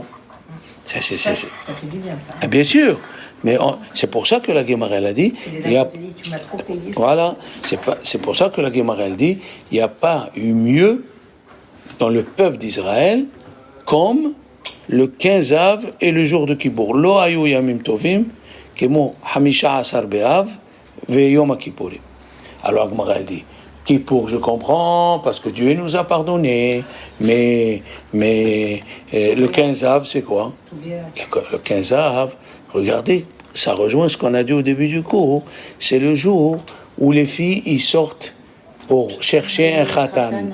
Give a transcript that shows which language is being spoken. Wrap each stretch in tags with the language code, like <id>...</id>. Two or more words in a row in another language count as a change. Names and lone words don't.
<fr>Ça fait du bien, ça. Bien sûr. Mais c'est pour ça que la Guémara, elle a dit... C'est des gens qui te disent, tu m'as trop payé. Voilà. C'est pour ça que la Guémara, elle dit, il n'y a pas eu mieux dans le peuple d'Israël comme le 15 Av et le jour de Kippour.</fr> <he>לא היו ימים טובים, כמו חמישה עשר באב, ויום כיפורים.</he> <fr>Alors la Guémara, elle dit, Kippour, je comprends, parce que Dieu nous a pardonné, mais le 15 Av, c'est quoi? Le 15 Av, regardez, ça rejoint ce qu'on a dit au début du cours, c'est le jour où les filles y sortent pour chercher un khatan.</fr>